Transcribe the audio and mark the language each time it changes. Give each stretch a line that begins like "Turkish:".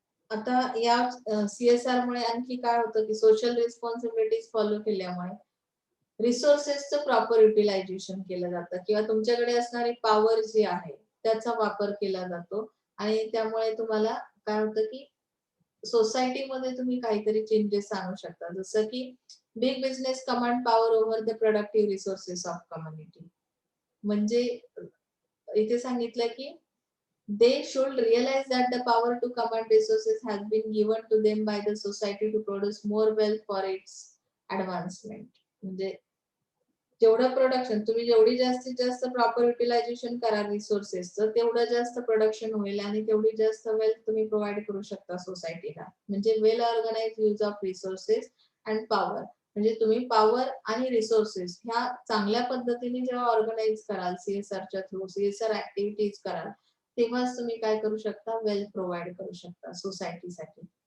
Marathi: आता या सीएसआर मुळे आणखी काय होतं, की सोशल रिस्पॉन्सिबिलिटीज फॉलो केल्यामुळे रिसोर्सेसचं प्रॉपर युटिलायझेशन केलं जातं, किंवा तुमच्याकडे असणारी पॉवर जी आहे त्याचा वापर केला जातो. आणि त्यामुळे तुम्हाला काय होतं, की सोसायटीमध्ये तुम्ही काहीतरी चेंजेस आणू शकता, जसं की
English: Big business command power over the productive resources of community.
Marathi: म्हणजे इथे सांगितलं की
English: they should realize that the power to command resources has been given to them by the society to produce more wealth for its advancement.
Marathi: म्हणजे जेवढं production तुम्ही जेवढी जास्तीत जास्त प्रॉपर युटिलायझेशन कराल रिसोर्सेसचं, तेवढं जास्त प्रोडक्शन होईल आणि तेवढी जास्त वेल्थ तुम्ही प्रोव्हाइड करू शकता सोसायटीला. म्हणजे
English: well organize use of resources and power,
Marathi: म्हणजे तुम्ही पॉवर आणि रिसोर्सेस ह्या चांगल्या पद्धतीने जेव्हा ऑर्गनाइज कराल, सीएसआरच्या थ्रू सीएसआर ऍक्टिव्हिटीज कराल, तेव्हाच तुम्ही काय करू शकता, वेल्थ प्रोव्हाइड करू शकता सोसायटीसाठी.